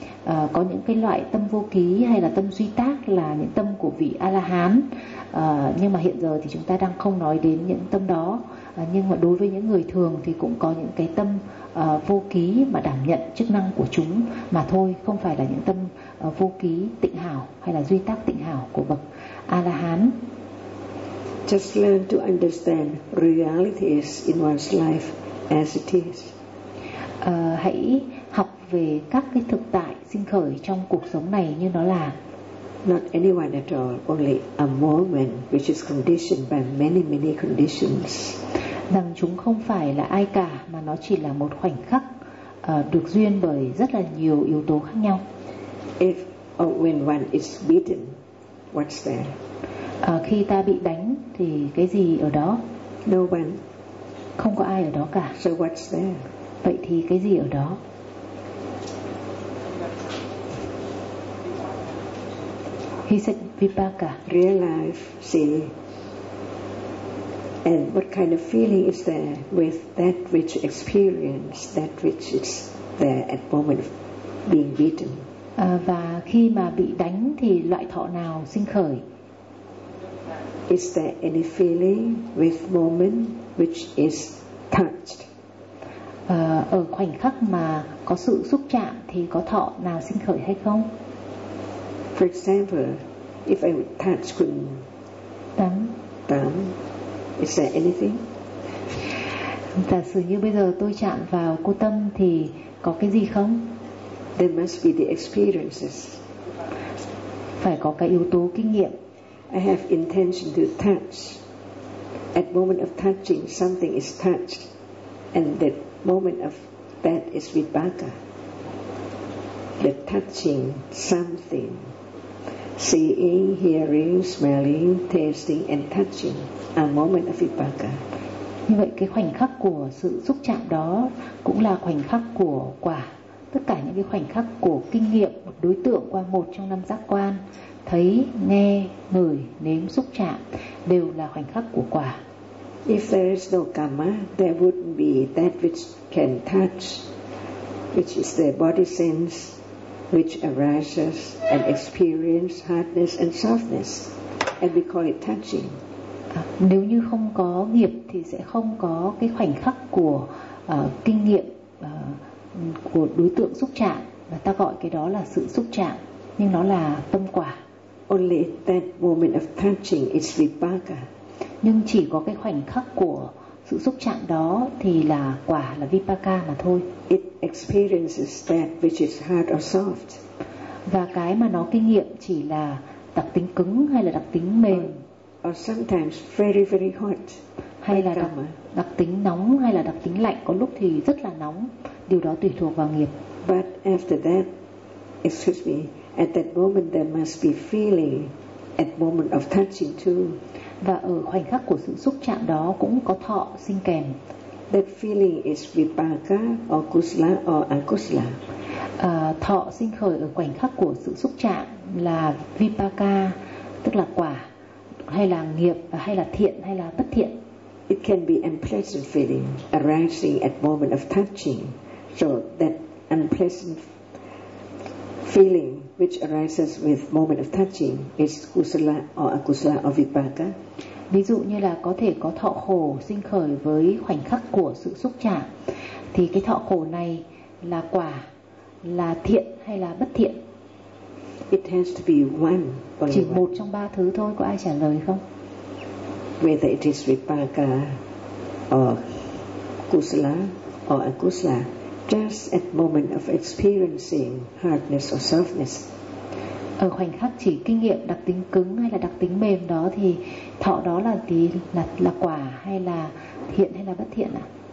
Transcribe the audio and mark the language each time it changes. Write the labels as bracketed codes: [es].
[vi] Có những cái loại tâm vô ký hay là tâm duy tác là những tâm của vị A-la-hán, nhưng mà hiện giờ thì chúng ta đang không nói đến những tâm đó. Nhưng mà đối với những người thường thì cũng có những cái tâm vô ký mà đảm nhận chức năng của chúng mà thôi, không phải là những tâm vô ký tịnh hảo hay là duy tác tịnh hảo của bậc A-la-hán. [en] Just learn to understand reality is in one's life as it is. [vi] Hãy học về các cái thực tại sinh khởi trong cuộc sống này như nó là. [en] Not anyone at all, only a moment which is conditioned by many, many conditions. [vi] Rằng chúng không phải là ai cả, mà nó chỉ là một khoảnh khắc được duyên bởi rất là nhiều yếu tố khác nhau. [en] If or when one is beaten, what's there? [vi] Khi ta bị đánh thì cái gì ở đó? [en] No one. [vi] Không có ai ở đó cả. [en] So what's there? [vi] Vậy thì cái gì ở đó? [en] He said vipaka. Real life, see. And what kind of feeling is there with that which experience, that which is there at moment of being beaten? [vi] Và khi mà bị đánh thì loại thọ nào sinh khởi? [en] Is there any feeling with moment which is touched? [vi] Ở khoảnh khắc mà có sự xúc chạm thì có thọ nào sinh khởi hay không? [en] For example, if I would touch Kun [vi] Tám. [en] Tám, is there anything? [vi] Giả sử như bây giờ tôi chạm vào cô Tâm thì có cái gì không? [en] There must be the experiences. [vi] Phải có cái yếu tố kinh nghiệm. [en] I have intention to touch. At moment of touching, something is touched, and the moment of that is vipaka. The touching something. Seeing, hearing, smelling, tasting and touching a moment of vipaka. [vi] Như vậy cái khoảnh khắc của sự xúc chạm đó cũng là khoảnh khắc của quả. Tất cả những cái khoảnh khắc của kinh nghiệm một đối tượng qua một trong năm giác quan, thấy, nghe, ngửi, nếm, xúc chạm đều là khoảnh khắc của quả. [en] If there is no karma, there wouldn't be that which can touch, which is the body sense, which arises and experience hardness and softness, and we call it touching. [vi] Nếu như không có nghiệp thì sẽ không có cái khoảnh khắc của kinh nghiệm của đối tượng xúc chạm, và ta gọi cái đó là sự xúc chạm, nhưng nó là tâm quả. [en] Only that moment of touching is vipaka. [vi] Nhưng chỉ có cái khoảnh khắc của sự xúc chạm đó thì là quả, là vipaka mà thôi. [en] It experiences that which is hard or soft. [vi] Và cái mà nó kinh nghiệm chỉ là đặc tính cứng hay là đặc tính mềm. [en] Or sometimes very very hot. [vi] Hay là đặc tính nóng hay là đặc tính lạnh, có lúc thì rất là nóng. Điều đó tùy thuộc vào nghiệp. [en] But after that, excuse me, at that moment there must be feeling at moment of touching too. [vi] Và ở khoảnh khắc của sự xúc chạm đó cũng có thọ sinh kèm. [en] That feeling is vipaka or kusala or akusala. [vi] Thọ sinh khởi ở khoảnh khắc của sự xúc chạm là vipaka, tức là quả, hay là nghiệp, hay là thiện hay là bất thiện. [en] It can be unpleasant feeling arising at moment of touching. So that unpleasant feeling which arises with moment of touching is kusala or akusala or vipaka. [vi] Ví dụ như là có thể có thọ khổ sinh khởi với khoảnh khắc của sự xúc chạm, thì cái thọ khổ này là quả, là thiện hay là bất thiện? [en] It has to be one. [vi] Chỉ một trong ba thứ thôi, có ai trả lời không? [en] whether it is vipaka or kusala or akusala, just at moment of experiencing hardness or softness. [vi] Ở khoảnh khắc chỉ kinh nghiệm đặc tính cứng hay là đặc tính mềm đó thì thọ đó là tí là quả hay là thiện hay là bất thiện ạ?